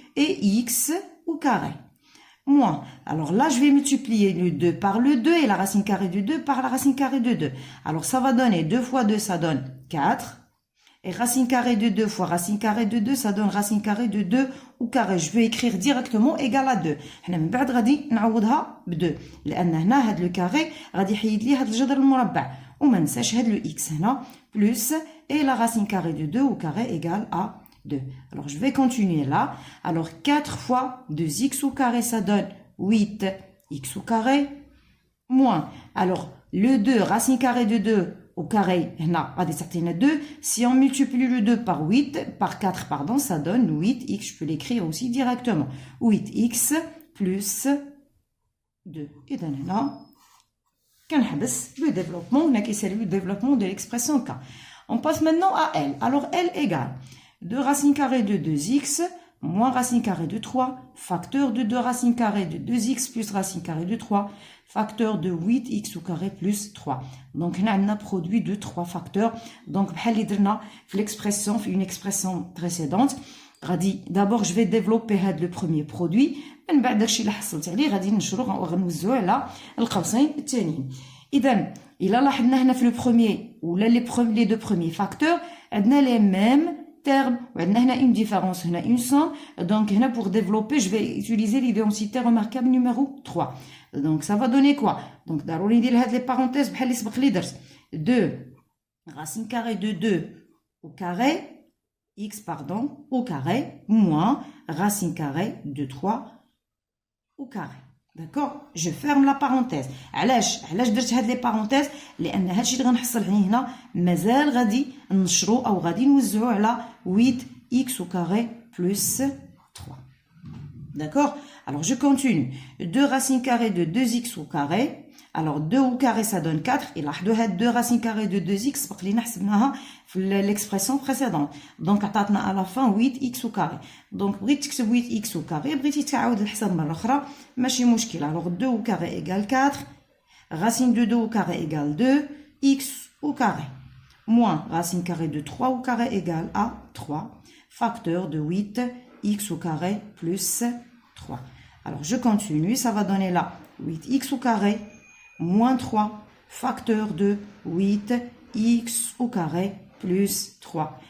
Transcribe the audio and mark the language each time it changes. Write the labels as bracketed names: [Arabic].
[French] Et x au carré. Moins. Alors là, je vais multiplier le 2 par le 2 et la racine carrée de 2 par la racine carrée de 2. Alors, ça va donner 2 fois 2, ça donne 4. Et racine carrée de 2 fois racine carrée de 2, ça donne racine carrée de 2 au carré. Je vais écrire directement égal à 2. [Arabic] حنا من بعد غادي نعوضها ب 2 لان هنا هاد لو كاري غادي يحيد لي هاد الجذر المربع وما ننساش هاد لو اكس هنا [French] plus et la racine carrée de 2 au carré égale à 2. Alors je vais continuer là. Alors 4 fois 2x au carré, ça donne 8x au carré moins. Alors le 2 racine carrée de 2 au carré, هنا 2. Si on multiplie le 2 par 8, par 4, pardon, ça donne 8x. Je peux l'écrire aussi directement. 8x plus 2. Et donc là, [Arabic] كنحبس [French] le développement, on a qui c'est le développement de l'expression K. On passe maintenant à L. Alors L égale 2 racine carrée de 2x moins racine carrée de 3, facteur de 2 racine carrée de 2x plus racine carrée de 3, facteur de 8x au carré plus 3. Donc, on a un produit de 3 facteurs. Donc, l'expression, une expression précédente, d'abord, je vais développer le premier produit. [Arabic] من بعد داكشي اللي حصلت عليه غادي نشرو وغنوزعو على القوسين الثانيين. إذا إلا لاحظنا هنا في لو بروميي ولا لي دو بروميي فاكتور عندنا لي ميم terme, [French] on a une différence, on a une somme. Donc, pour développer, je vais utiliser l'identité remarquable numéro 3. Donc, ça va donner quoi? Donc, on va dire les parenthèses, 2 racine carrée de 2 au carré, x, pardon, au carré, moins racine carrée de 3 au carré. D'accord? Je ferme la parenthèse. [Arabic] علاش درت هاد لي بارونتيز لان هادشي اللي غنحصل عليه هنا مازال غادي نشرو او غادي نوزعو على [French] 8x au carré plus 3. D'accord? Alors je continue. 2 racine carrée de 2x au carré. Alors 2 au carré ça donne 4 et لاحظوا هاد 2 racine carrée de 2x [Arabic] سبق لينا حسبناها في [French] l'expression précédente. Donc [Arabic] عطاتنا [French] à la fin 8x au carré. [Arabic] Donc بغيت تكتب [French] 8x au carré [Arabic] بغيتي تعاود الحساب مرة أخرى ماشي مشكل. [French] Alors 2 au carré égale 4. Racine de 2 au carré égale 2. X au carré. Moins racine carrée de 3 au carré égale à 3. Facteur de 8 x au carré plus 3. Alors je continue. Ça va donner là 8x au carré moins 3 facteur de 8x au carré plus 3.